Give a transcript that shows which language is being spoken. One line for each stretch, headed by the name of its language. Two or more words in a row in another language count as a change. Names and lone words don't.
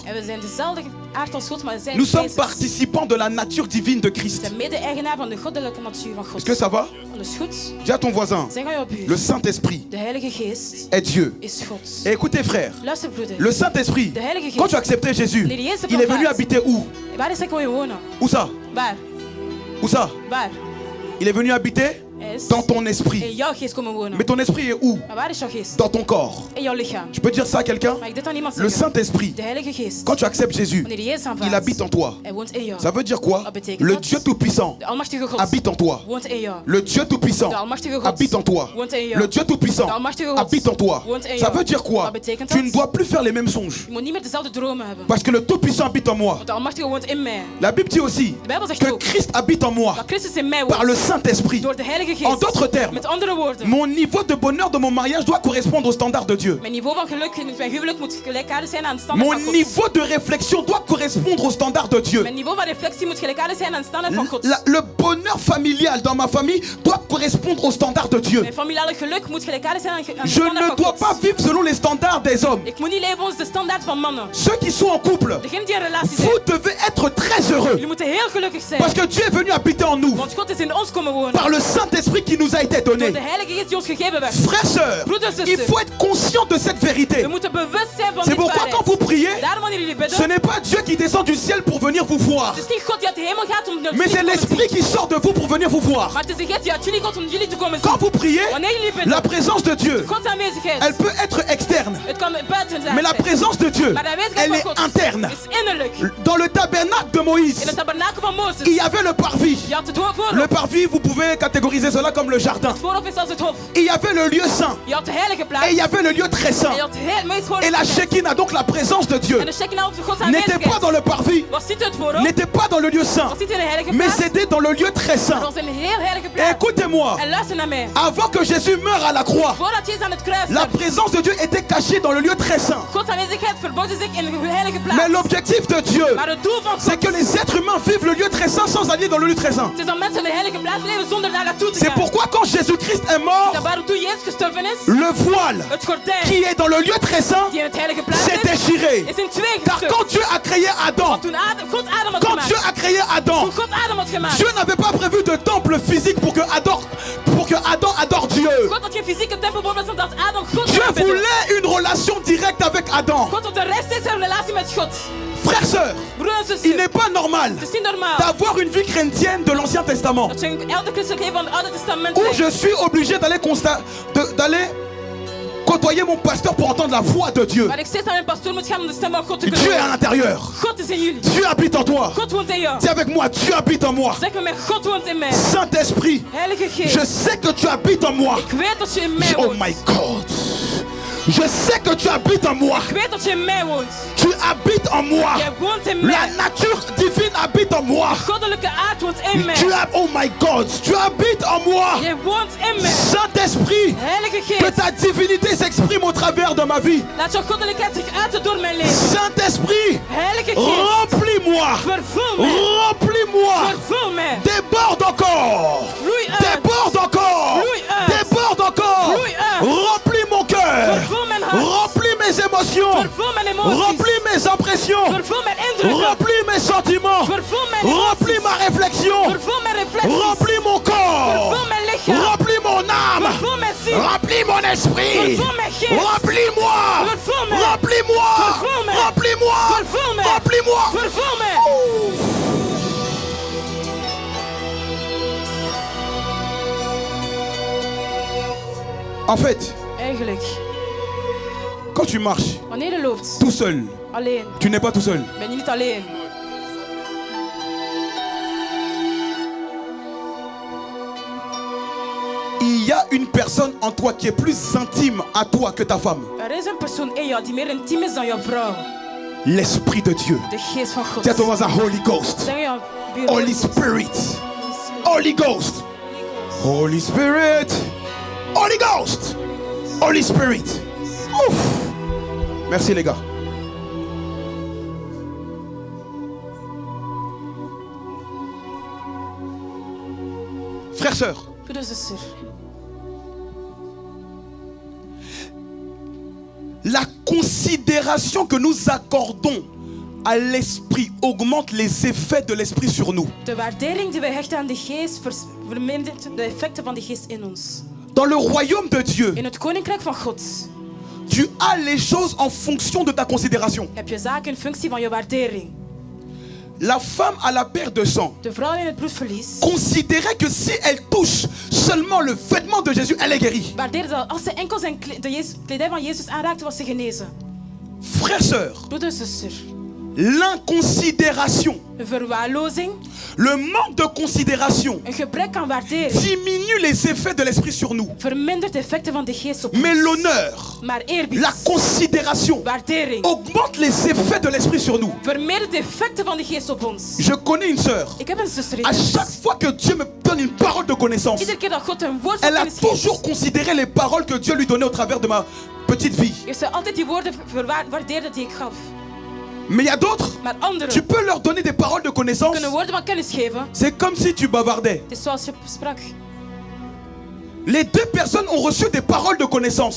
Dutch: En we zijn dezelfde aard als God, maar we zijn
French: Nous sommes
Dutch: wezens.
French: participants de la nature divine de
Dutch: We
French: Christ.
Dutch: zijn mede-eigenaar van de goddelijke natuur van God.
French: Est-ce que ça va?
Dutch: Dat is goed.
French: Dis à ton voisin,
Dutch: Zeg aan jouw buur.
French: le Saint-Esprit
Dutch: De Heilige Geest
French: est Dieu.
Dutch: is God.
French: Et écoutez frères,
Dutch: Luister broeder.
French: le Saint-Esprit,
Dutch: De Heilige
French: quand tu as
Dutch: Geest.
French: accepté Jésus,
Dutch: Wanneer Jezus hebt
French: il est venu
Dutch: aanvaard,
French: habiter où?
Dutch: Waar is hij komen wonen?
French: Où ça?
Dutch: Waar?
French: Où ça?
Dutch: Waar?
French: Il est venu habiter
Dutch: Hij is.
French: dans ton
Dutch: In
French: esprit.
Dutch: jouw geest komen wonen.
French: Mais ton esprit est où?
Dutch: Maar waar is jouw geest?
French: Dans ton corps.
Dutch: In jouw lichaam.
French: Je peux dire ça à quelqu'un?
Dutch: Mag ik dit aan iemand
French: Le
Dutch: zeggen?
French: Saint-Esprit,
Dutch: De Heilige Geest.
French: quand tu acceptes Jésus,
Dutch: Wanneer je Jezus
French: il
Dutch: aanvaardt,
French: habite en toi.
Dutch: hij woont in jou.
French: Ça veut dire quoi?
Dutch: Dat betekent
French: Le
Dutch: dat
French: Dieu Tout-Puissant
Dutch: de Almachtige God
French: habite en toi.
Dutch: woont in jou.
French: Le Dieu Tout-Puissant
Dutch: De Almachtige God
French: habite en toi.
Dutch: woont in jou.
French: Le Dieu Tout-Puissant
Dutch: De Almachtige God
French: habite en toi.
Dutch: woont in
French: Ça
Dutch: jou.
French: veut dire quoi?
Dutch: Dat betekent
French: Tu
Dutch: dat
French: ne dois plus faire les mêmes songes.
Dutch: je moet niet meer dezelfde dromen hebben.
French: Parce que le Tout-Puissant habite en moi.
Dutch: Want de Almachtige woont in mij.
French: La Bible dit aussi
Dutch: De Bijbel zegt
French: que
Dutch: ook
French: Christ habite en moi
Dutch: dat Christus in mij
French: par le
Dutch: woont.
French: Saint-Esprit.
Dutch: Door de Heilige
French: En
Dutch: Geest.
French: d'autres termes,
Dutch: Met andere woorden.
French: mon niveau de bonheur de mon mariage doit correspondre au standard de Dieu.
Dutch: Mijn niveau van geluk in mijn huwelijk moet gelijkaardig zijn aan het standaard
French: Mon
Dutch: van God.
French: niveau de réflexion doit correspondre au standard de Dieu.
Dutch: Mijn niveau van reflectie moet gelijkaardig zijn aan het standaard van God.
French: Le bonheur familial dans ma famille doit correspondre au standard de Dieu.
Dutch: Mijn familiale geluk moet gelijkaardig zijn aan het
French: Je
Dutch: standaard
French: ne
Dutch: van
French: dois
Dutch: God.
French: pas vivre selon les standards des hommes.
Dutch: Ik moet niet leven volgens de standaard van mannen.
French: Ceux qui sont en couple,
Dutch: Degenen die in relatie zijn.
French: vous devez être très heureux.
Dutch: Jullie moeten heel gelukkig zijn.
French: Parce que Dieu est venu habiter en nous
Dutch: Want God is in ons komen wonen.
French: par le Saint-Esprit qui nous a été
Dutch: Door
French: donné.
Dutch: de Heilige Geest die ons gegeven werd.
French: Frères, sœurs,
Dutch: Broeders,
French: il
Dutch: zusters.
French: faut être conscient de cette vérité.
Dutch: We moeten bewust zijn van
French: C'est
Dutch: dit
French: pourquoi quand
Dutch: waarheid.
French: vous priez,
Dutch: Daarom wanneer jullie bidden,
French: ce n'est pas Dieu qui descend du ciel pour venir vous voir.
Dutch: het is niet God die uit de hemel gaat om naar
French: Mais
Dutch: jullie
French: c'est
Dutch: te komen
French: l'Esprit
Dutch: zien.
French: qui sort de vous pour venir vous voir.
Dutch: Maar het is de Geest die uit jullie komt om jullie te komen
French: Quand
Dutch: zien.
French: vous priez,
Dutch: Wanneer jullie bidden,
French: la présence de Dieu,
Dutch: Gods aanwezigheid.
French: elle peut être externe.
Dutch: Het kan buiten zijn.
French: Mais la présence de Dieu,
Dutch: Maar de aanwezigheid
French: elle
Dutch: van
French: est
Dutch: God
French: interne.
Dutch: is innerlijk.
French: Dans le tabernacle de
Dutch: In
French: Moïse,
Dutch: het tabernakel van Mozes.
French: il y avait le parvis.
Dutch: Je had het voorhof.
French: Le parvis, vous pouvez catégoriser cela comme le jardin.
Dutch: Het voorhof is als het hof.
French: Il y avait le lieu saint.
Dutch: Je had de heilige plaats.
French: Et il y avait le lieu très saint.
Dutch: En je had het meest
French: Et
Dutch: heilige
French: la
Dutch: plaats.
French: Shekinah, donc la présence de Dieu,
Dutch: En de Shekinah op de Gods
French: n'était
Dutch: aanwezigheid.
French: pas dans le parvis,
Dutch: Was niet het voorhof.
French: n'était pas dans le lieu saint,
Dutch: Was niet in de heilige
French: mais
Dutch: plaats.
French: c'était dans le lieu très
Dutch: Het
French: saint.
Dutch: was een heel heilige
French: Et
Dutch: plaats.
French: écoutez-moi,
Dutch: En luister naar mij.
French: avant que Jésus meure à la croix,
Dutch: Voordat Jezus aan het kruis
French: la
Dutch: werd,
French: présence de Dieu était cachée dans le lieu très saint.
Dutch: Gods aanwezigheid verborg zich in de heilige plaats.
French: Mais l'objectif de Dieu,
Dutch: Maar het doel van
French: c'est
Dutch: God
French: que les êtres humains vivent le lieu très saint sans aller dans le lieu très saint.
Dutch: is dat mensen in de heilige plaats leven zonder daar naartoe te
French: C'est
Dutch: gaan.
French: pourquoi quand Jésus-Christ est mort,
Dutch: Dat waarom toen Jezus gestorven is,
French: le voile
Dutch: het gordijn
French: qui est dans le lieu très saint
Dutch: die in het heilige plaats
French: s'est
Dutch: is,
French: déchiré.
Dutch: is in twee
French: Car
Dutch: gestukt.
French: quand Dieu a créé Adam,
Dutch: Want toen God Adam had
French: quand
Dutch: gemaakt,
French: Dieu a créé Adam,
Dutch: toen God Adam had gemaakt,
French: Dieu n'avait pas prévu de temple physique pour que Adam adore Dieu.
Dutch: God had geen fysieke tempel voor, zodat Adam God
French: Dieu
Dutch: zou bidden.
French: voulait une relation directe avec Adam.
Dutch: God had een rechtstreekse relatie met God.
French: Frères, sœurs,
Dutch: Broer en
French: il
Dutch: zuster,
French: n'est pas normal
Dutch: het is niet normaal
French: d'avoir une vie chrétienne de l'Ancien Testament
Dutch: dat je een elke christelijk leven van het Oude Testament
French: où
Dutch: leeft.
French: je suis obligé d'aller côtoyer mon pasteur pour entendre la voix de Dieu.
Dutch: Maar ik steeds naar mijn pastoor moet gaan om de stem van God te
French: Dieu est
Dutch: kunnen
French: à l'intérieur.
Dutch: God is in jullie.
French: Dieu habite en toi.
Dutch: God woont in jou.
French: Dis avec moi, Dieu habite en moi.
Dutch: Zeg met mij, God woont in mij.
French: Saint-Esprit,
Dutch: Heilige
French: je
Dutch: Geest,
French: sais que tu habites en moi.
Dutch: ik weet dat je in mij
English: Oh
Dutch: woont.
English: my God.
French: Je sais que tu habites en moi.
Dutch: Ik weet dat je in mij woont.
French: Tu habites en moi.
Dutch: Jij woont in
French: La
Dutch: mij.
French: nature divine habite en moi.
Dutch: Goddelijke aard woont in mij.
English: Oh my God,
French: tu habites en moi.
Dutch: Jij woont in mij.
French: Saint-Esprit,
Dutch: Heilige
French: que
Dutch: Geest,
French: ta divinité s'exprime au travers de ma vie.
Dutch: laat jouw goddelijkheid zich uiten door mijn leven.
French: Saint-Esprit,
Dutch: Heilige Geest,
French: remplis-moi.
Dutch: vervul mij.
French: Remplis-moi.
Dutch: Vervul mij.
French: Déborde encore.
Dutch: Vloei uit.
French: Déborde encore.
Dutch: Vloei uit.
French: Déborde encore.
Dutch: Vloei uit.
French: Remplis mon cœur.
Dutch: Vervul mijn hart.
French: Remplis mes émotions.
Dutch: Vervul mijn emoties.
French: Remplis mes impressions.
Dutch: Vervul mijn indrukken.
French: Remplis mes sentiments.
Dutch: Vervul mijn
French: Remplis ma réflexion.
Dutch: Vervul mijn reflecties.
French: Remplis mon corps.
Dutch: Vervul mijn lichaam.
French: Remplis mon âme.
Dutch: Vervul mijn ziel.
French: Remplis mon esprit.
Dutch: Vervul mijn geest.
French: Remplis-moi.
Dutch: Vervul mij.
French: Remplis-moi.
Dutch: Vervul mij.
French: Remplis-moi.
Dutch: Vervul mij.
French: Remplis-moi.
Dutch: Vervul mij.
French: En fait,
Dutch: Eigenlijk,
French: quand tu marches
Dutch: wanneer je loopt,
French: tout seul,
Dutch: alleen,
French: tu n'es pas tout seul.
Dutch: ben je niet alleen.
French: Il y a une personne en toi qui est plus intime à toi que ta femme.
Dutch: Er is een persoon in jou die meer intiem is dan jouw vrouw.
French: L'Esprit de Dieu.
Dutch: De geest van God.
French: Dis à ton voisin,
English: Holy Ghost.
Dutch: Zeg jouw buur.
English: Holy Spirit. Holy Ghost. Holy Spirit. Holy Ghost. Holy Spirit.
French: Ouf. Merci les gars. Frères, sœurs,
Dutch: Broeder, zuster.
French: la considération que nous accordons à l'esprit augmente les effets de l'esprit sur nous.
Dutch: De waardering die wij hechten aan de geest vermindert de effecten van de geest in ons.
French: Dans le royaume de Dieu,
Dutch: In het koninkrijk van God
French: tu as les choses en fonction de ta considération.
Dutch: heb je zaken in functie van je waardering.
French: La femme à la perte de sang
Dutch: De vrouw in het bloedverlies
French: considérait que si elle touche seulement le vêtement de Jésus, elle est guérie.
Dutch: waardeerde dat als ze enkel zijn kledij van Jezus aanraakte, was ze genezen.
French: Frères, sœurs,
Dutch: Broeder, zuster.
French: l'inconsidération,
Dutch: Een verwaarlozing,
French: le manque de considération
Dutch: een gebrek aan waardering
French: diminue les effets de l'esprit sur nous.
Dutch: vermindert de effecten van de geest op
French: Mais
Dutch: ons.
French: l'honneur,
Dutch: Maar eerbied,
French: la considération
Dutch: waardering,
French: augmente les effets de l'esprit sur nous.
Dutch: vermindert de effecten van de geest op ons.
French: Je connais une sœur.
Dutch: Ik heb een zuster in
French: À
Dutch: dienst.
French: chaque fois que Dieu me donne une parole de connaissance,
Dutch: Iedere keer dat God een woord van
French: elle a
Dutch: kennis geeft,
French: toujours considéré les paroles que Dieu lui donnait au travers de ma petite vie.
Dutch: heeft ze altijd die woorden verwaardeerd die ik gaf.
French: Mais il y a d'autres,
Dutch: Maar anderen
French: tu peux leur donner des paroles de connaissance.
Dutch: kunnen woorden van kennis geven.
French: C'est comme si tu bavardais.
Dutch: Het is zoals je sprak.
French: Les deux personnes ont reçu des paroles de connaissance.